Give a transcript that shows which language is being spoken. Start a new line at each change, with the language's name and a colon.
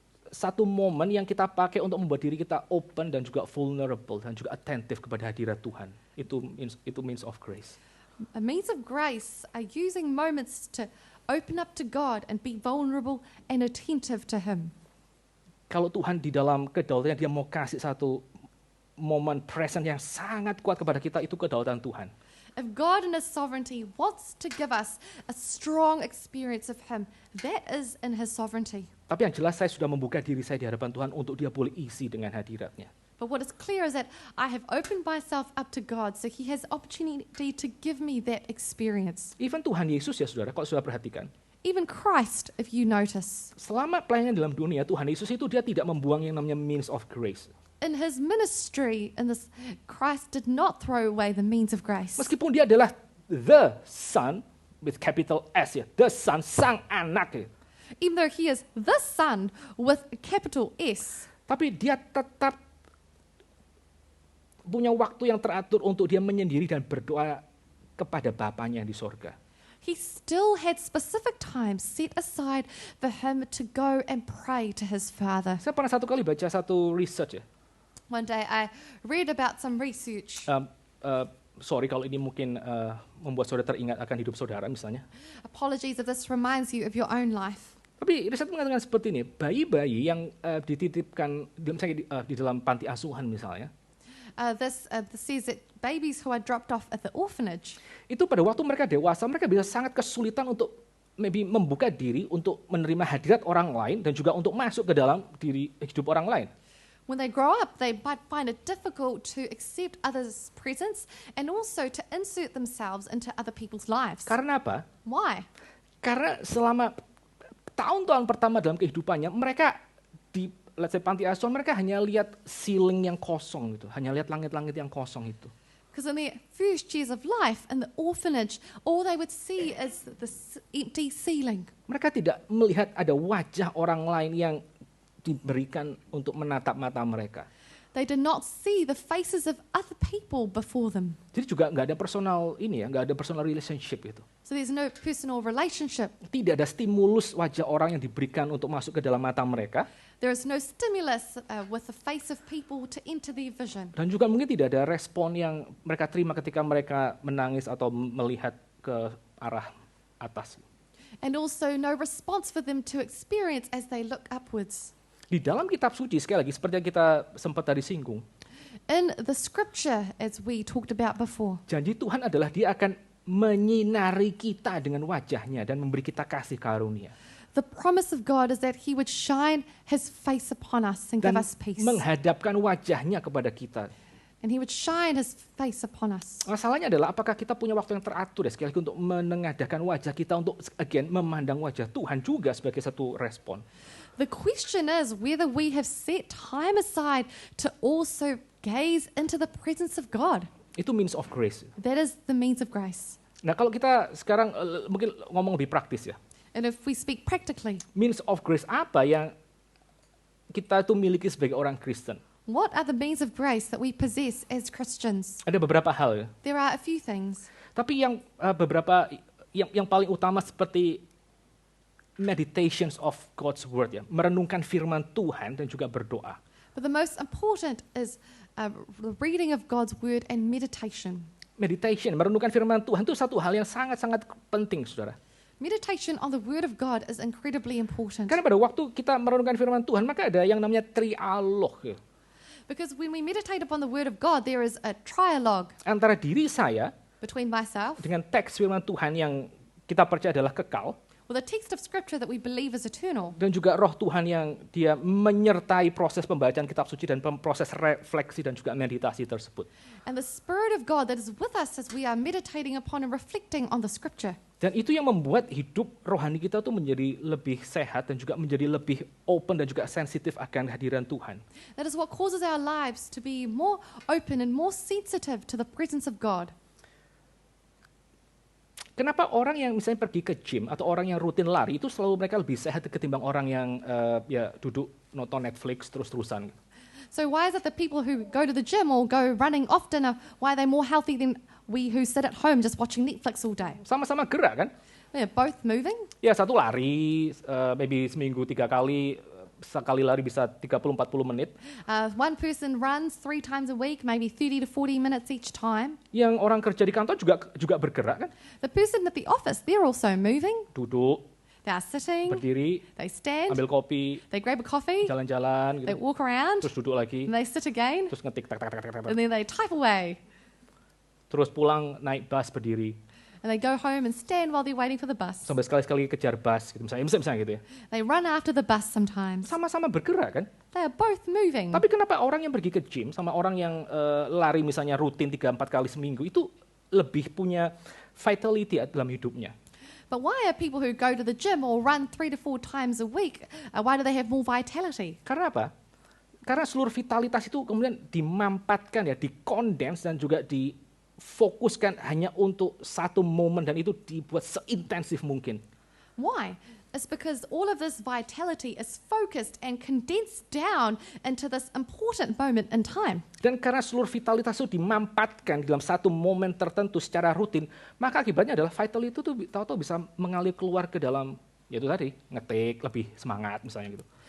Indonesian: satu momen yang kita pakai untuk membuat diri kita open dan juga vulnerable dan juga attentive kepada hadirat Tuhan. Itu means of grace.
English: A means of grace are using moments to open up to God and be vulnerable and attentive to Him.
Indonesian: Kalau Tuhan di dalam kedaulatannya dia mau kasih satu momen present yang sangat kuat kepada kita, itu kedaulatan Tuhan.
English: If God in His sovereignty wants to give us a strong experience of Him, that is in His sovereignty.
Indonesian: Tapi yang jelas saya sudah membuka diri saya di hadapan Tuhan untuk dia boleh isi dengan hadiratnya.
English: But what is clear is that I have opened myself up to God, so He has opportunity to give me that experience.
Indonesian: Even Tuhan Yesus ya saudara, kalau sudah perhatikan.
English: Even Christ, if you notice.
Indonesian: Selama pelayanan dalam dunia, Tuhan Yesus itu dia tidak membuang yang namanya means of grace.
English: In His ministry, Christ did not throw away the means of grace.
Indonesian: Meskipun dia adalah
English: the Son, with capital S
Indonesian: ya, the Son, sang anak ya.
English: Even though He is the Son with a capital S.
Indonesian: Tapi dia tetap punya waktu yang teratur untuk dia menyendiri dan berdoa kepada Bapanya yang di sorga.
English: He still had specific time set aside for Him to go and pray to His Father.
Indonesian: Saya pernah satu kali baca satu research ya.
English: One day I read about some research.
Indonesian: Sorry kalau ini mungkin membuat saudara teringat akan hidup saudara misalnya.
English: Apologies if this reminds you of your own life.
Indonesian: Tapi riset mengatakan seperti ini, bayi-bayi yang dititipkan di dalam panti asuhan misalnya,
English: This says that babies who are dropped off at the orphanage,
Indonesian: itu pada waktu mereka dewasa, mereka bisa sangat kesulitan untuk membuka diri untuk menerima hadirat orang lain dan juga untuk masuk ke dalam diri hidup orang lain.
English: when they grow up, they might find it difficult to accept others' presence and also to insert themselves into other people's lives.
Indonesian: Karena apa?
English: Why?
Indonesian: Karena selama tahun-tahun pertama dalam kehidupannya, mereka di
English: let's say
Indonesian: panti asuhan, mereka hanya lihat ceiling yang kosong gitu, hanya lihat langit-langit yang kosong itu.
English: Because in their first years of life in the orphanage, all they would see is the empty ceiling.
Indonesian: Mereka tidak melihat ada wajah orang lain yang diberikan untuk menatap mata mereka.
English: They did not see the faces of other people before them.
Indonesian: Jadi juga nggak ada personal nggak ada personal relationship itu.
English: So there's no personal relationship.
Indonesian: Tidak ada stimulus wajah orang yang diberikan untuk masuk ke dalam mata mereka.
English: There is no stimulus with the face of people to enter their vision.
Indonesian: Dan juga mungkin tidak ada respon yang mereka terima ketika mereka menangis atau melihat ke arah atas.
English: And also no response for them to experience as they look upwards.
Indonesian: Di dalam kitab suci, sekali lagi, seperti yang kita sempat tadi singgung,
English: In the scripture, as we talked about before,
Indonesian: janji Tuhan adalah dia akan menyinari kita dengan wajahnya dan memberi kita kasih karunia.
English: the promise of God is that He would shine His face upon us and give
Indonesian: Dan
English: us peace.
Indonesian: menghadapkan wajahnya kepada kita.
English: And He would shine His face upon us.
Indonesian: Masalahnya adalah apakah kita punya waktu yang teratur ya, sekali lagi untuk menengadahkan wajah kita untuk again memandang wajah Tuhan juga sebagai satu respon.
English: The question is whether we have set time aside to also gaze into the presence of God.
Indonesian: Itu means of grace.
English: That is the means of grace.
Indonesian: Nah kalau kita sekarang mungkin ngomong lebih praktis ya.
English: And if we speak practically,
Indonesian: Means of grace apa yang kita itu miliki sebagai orang Kristen?
English: what are the means of grace that we possess as Christians?
Indonesian: Ada beberapa hal ya.
English: There are a few things.
Indonesian: Tapi yang beberapa yang paling utama seperti
English: meditations of God's word
Indonesian: ya, merenungkan firman Tuhan dan juga berdoa.
English: But the most important is the reading of God's word and meditation.
Indonesian: Meditation, merenungkan firman Tuhan itu satu hal yang sangat-sangat penting, saudara.
English: Meditation on the word of God is incredibly important.
Indonesian: Karena pada waktu kita merenungkan firman Tuhan, maka ada yang namanya trialog ya.
English: Because when we meditate upon the word of God, there is a trialogue
Indonesian: Antara diri saya
English: between myself,
Indonesian: dengan teks firman Tuhan yang kita percaya adalah kekal,
English: with a text of scripture that we believe is eternal,
Indonesian: dan juga roh Tuhan yang dia menyertai proses pembacaan kitab suci dan proses refleksi dan juga meditasi tersebut.
English: and the Spirit of God that is with us as we are meditating upon and reflecting on the scripture.
Indonesian: Dan itu yang membuat hidup rohani kita tuh menjadi lebih sehat dan juga menjadi lebih open dan juga sensitif akan kehadiran Tuhan.
English: That is what causes our lives to be more open and more sensitive to the presence of God.
Indonesian: Kenapa orang yang misalnya pergi ke gym atau orang yang rutin lari itu selalu mereka lebih sehat ketimbang orang yang duduk nonton Netflix terus-terusan?
English: So why is it that people who go to the gym or go running often why are they more healthy than we who sit at home just watching Netflix all day?
Indonesian: Sama-sama gerak kan?
English: They're both moving.
Indonesian: Ya satu lari, maybe seminggu 3 kali, sekali lari bisa 30-40 menit.
English: One person runs 3 times a week, maybe 30 to 40 minutes each time.
Indonesian: Yang orang kerja di kantor juga bergerak kan?
English: The person at the office, they're also moving.
Indonesian: Duduk,
English: They are sitting,
Indonesian: berdiri,
English: they stand,
Indonesian: ambil kopi,
English: they grab a coffee,
Indonesian: jalan-jalan,
English: they
Indonesian: gitu.
English: walk around,
Indonesian: Terus duduk lagi,
English: and they sit again,
Indonesian: terus ngetik, tak, tak, tak, tak, tak, tak.
English: and then they type away.
Indonesian: Terus pulang naik bus berdiri.
English: And they go home and stand while they're waiting for the bus.
Indonesian: Sampai sekali-sekali kejar bus, gitu. Misalnya gitu ya.
English: They run after the bus sometimes.
Indonesian: Sama-sama bergerak kan?
English: They are both moving.
Indonesian: Tapi kenapa orang yang pergi ke gym sama orang yang lari misalnya rutin 3-4 kali seminggu itu lebih punya vitality dalam hidupnya?
English: But why are people who go to the gym or run 3 to 4 times a week, why do they have more vitality?
Indonesian: Karena apa? Karena seluruh vitalitas itu kemudian dimampatkan ya, dikondens dan juga difokuskan hanya untuk satu momen dan itu dibuat seintensif mungkin.
English: Why? It's because all of this vitality is focused and condensed down into this important moment in time.
Indonesian: Dan karena seluruh vitalitas itu dimampatkan dalam satu momen tertentu secara rutin, maka akibatnya adalah vitality itu tuh tahu-tahu bisa mengalir keluar ke dalam, yaitu tadi, ngetik, lebih semangat misalnya gitu.